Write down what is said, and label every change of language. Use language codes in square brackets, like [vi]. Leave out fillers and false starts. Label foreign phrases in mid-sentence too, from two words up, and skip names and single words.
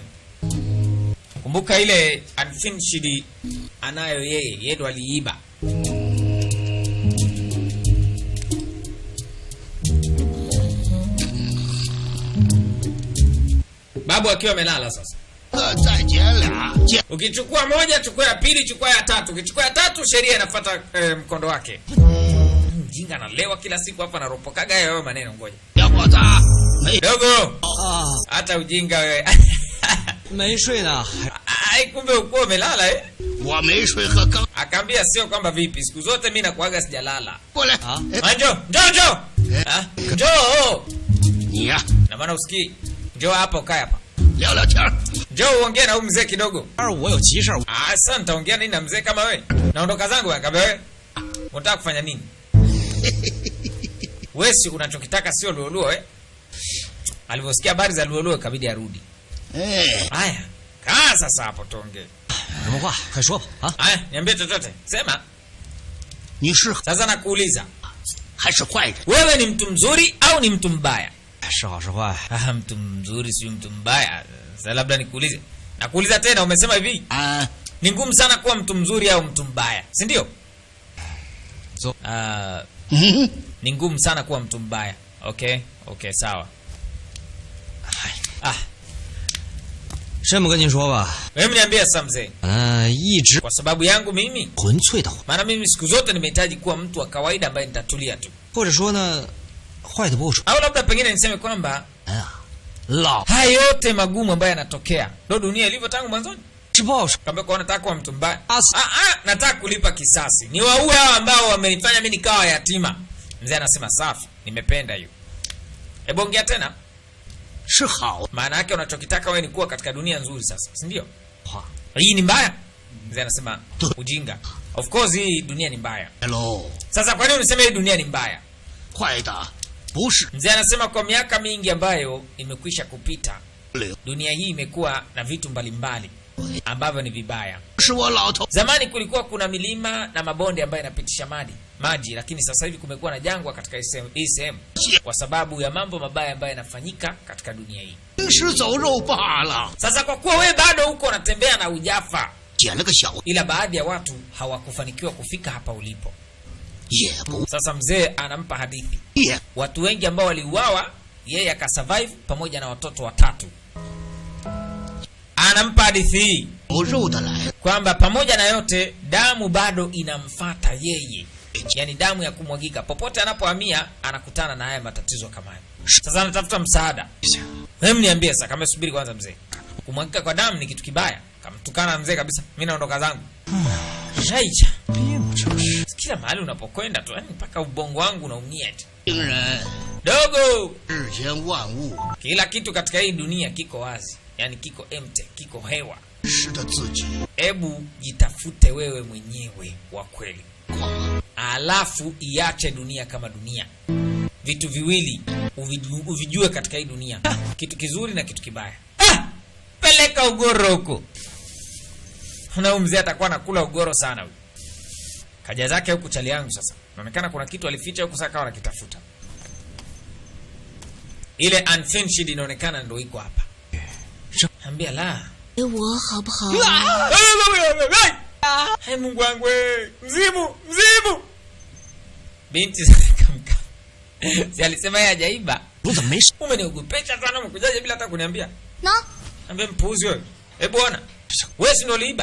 [sw] Kumbuka ile unfinished anayo yeye ndo aliiba. Babu akiwa amelala sasa. [zh] 再减俩，减 [sw] Ukichukua moja, chukua ya pili, chukua ya tatu. Ukichukua ya tatu, sheria inafuata mkondo wake. Mjinga analewa kila siku hapa, anaropokaga hayo maneno. Ngoja [zh] 小伙子，没 [sw] dogo, [zh] 啊， [sw] hata ujinga wewe. [zh] 没睡呢，还 [sw] Ai, kumbe ukuwa umelala eh? [zh] 我没睡和刚 [sw] Akaambia sio kwamba vipi, siku zote mimi nakuaga sijalala. [zh] 过来。啊？ [sw] Njoo, njoo, njoo. Ah, njoo. [zh] 你呀、 [sw] Na maana usikii. Njoo hapa, ukae hapa. [zh] 聊聊天儿。 [sw] Njoo uongee na huyu mzee kidogo. [zh] 二我有急事儿， [sw] Ah, sasa nitaongea nini na mzee kama wewe? Naondoka zangu. Akaambia wewe, unataka kufanya nini? Wewe si unachokitaka sio luoluo eh? Alivyosikia habari za luoluo ikabidi arudi. [zh] 哎， [sw] Haya, kaa sasa hapo tuongee. [zh] 有什么话快说吧啊！ [sw] Haya, niambie chochote. Sema. [zh] 你是 [sw] Sasa nakuuliza, [zh] 还是坏人？ [sw] wewe ni mtu mzuri au ni mtu mbaya? [zh] 是好是坏？ [sw] Ah, mtu mzuri si mtu mbaya. Sasa labda nikuulize. Nakuuliza tena, umesema hivi, [zh] 啊， [sw] ni ngumu sana kuwa mtu mzuri au mtu mbaya, si ndio? So- Ni ngumu sana kuwa mtu mbaya. Okay, okay, sawa. Ah, [zh] 这么跟您说吧， [sw] wewe niambie sasa mzee, [zh] 一直 [sw] kwa sababu yangu mimi, [zh] 纯粹的， [sw] maana mimi siku zote nimehitaji kuwa mtu wa kawaida ambaye nitatulia tu, [zh] 或者说呢，坏的不够说 [sw] au labda pengine niseme kwamba [zh] 啊，老 [sw] haya yote magumu ambayo yanatokea ndio dunia ilivyo tangu mwanzoni. [zh] 是报仇。 [sw] Kaambia kwa nataka kuwa mtu mbaya. Nataka kulipa kisasi. Ni waue hao ambao wamenifanya mimi nikawa yatima. Mzee anasema safi, nimependa hiyo. Hebu ongea tena. [zh] 是好 [sw] Maana yake unachokitaka wewe ni kuwa katika dunia nzuri sasa, si ndio? Hii ni mbaya. Mzee anasema ujinga. [en] Of course [sw] hii dunia ni mbaya. [zh] 喽， [sw] Sasa kwa nini unasema hii dunia ni mbaya? [zh] 坏的不是 [sw] Mzee anasema kwa miaka mingi ambayo imekwisha kupita, [zh] 刘， [sw] dunia hii imekuwa na vitu mbalimbali ambavyo ni vibaya. [zh] 是我老头。 [sw] Zamani kulikuwa kuna milima na mabonde ambayo yanapitisha maji, lakini sasa hivi kumekuwa na jangwa katika hii sehemu kwa sababu ya mambo mabaya ambayo yanafanyika katika dunia hii. [zh] 行尸走肉罢了， [sw] Sasa kwa kuwa wewe bado huko unatembea na ujafa, [zh] 捡了个小 [sw] ila baadhi ya watu hawakufanikiwa kufika hapa ulipo. [zh] 也不 [sw] Sasa mzee anampa hadithi. [zh] 也 [sw] Watu wengi ambao waliuawa, yeye akasurvive pamoja na watoto watatu. Anampa hadithi hii [zh] 有肉的来， [sw] kwamba pamoja na yote damu bado inamfata yeye, yaani damu ya kumwagika. Popote anapohamia anakutana na haya matatizo kama haya. Sasa anatafuta msaada. Hebu niambie sasa, kama subiri kwanza mzee. Kumwagika kwa damu ni kitu kibaya. Kamtukana mzee kabisa. Mimi naondoka zangu. Shaicha. Kila mahali unapokwenda tu, yani mpaka ubongo wangu unaumia eti. [zh] 病人 [sw] Dogo, [zh] 世间万物 [sw] kila kitu katika hii dunia kiko wazi. Yaani kiko empty, kiko hewa. [zh] 识得自己 [sw] Ebu jitafute wewe mwenyewe wa kweli. Alafu iache dunia kama dunia. Vitu viwili uvijue katika hii dunia. Kitu kizuri na kitu kibaya. Peleka ugoro huko. Na mzee atakuwa anakula ugoro sana huyu. Kaja zake huku chali yangu sasa. Inaonekana kuna kitu alificha huku sasa kawa anakitafuta. Ile unfinished inaonekana ndio iko hapa. Ambia la. [zh] 给我好不好？ [sw] Hai Mungu wangu wewe. Mzimu. Binti zikamka. Si alisema yeye hajaiba. [zh] 我怎么没事？ [sw] Umeniogopesha sana, umekujaje bila hata kuniambia? [zh] 喏， [sw] Ambia mpuuzi wewe. Hebu ona. Wewe si ndio uliiba?